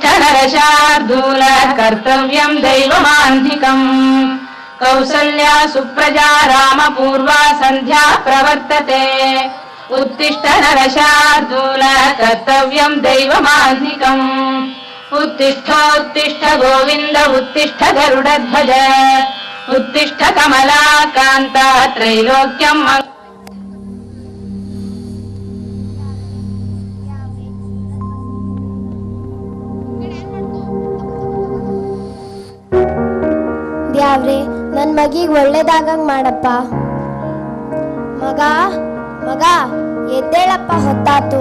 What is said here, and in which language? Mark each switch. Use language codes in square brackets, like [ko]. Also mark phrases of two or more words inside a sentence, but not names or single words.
[sa] नरशार्दूल कर्तव्यं दैवमान्धिकम् कौसल्या सुप्रजा रामपूर्वा संध्या प्रवर्तते उत्तिष्ठ नरशार्दूल कर्तव्यं दैवमान्धिकम् उत्तिष्ठ गोविन्द उत्तिष्ठ गरुडध्वज उत्तिष्ठ कमलाकान्ता त्रैलोक्यम् [kn] ದ್ಯಾವ್ರೆ ನನ್ನ ಮಗಿಗೆ ಒಳ್ಳೇದಾಗಂಗ್ ಮಾಡಪ್ಪ. ಮಗ ಮಗ ಎದ್ದೇಳಪ್ಪ, ಹೊತ್ತಾತು.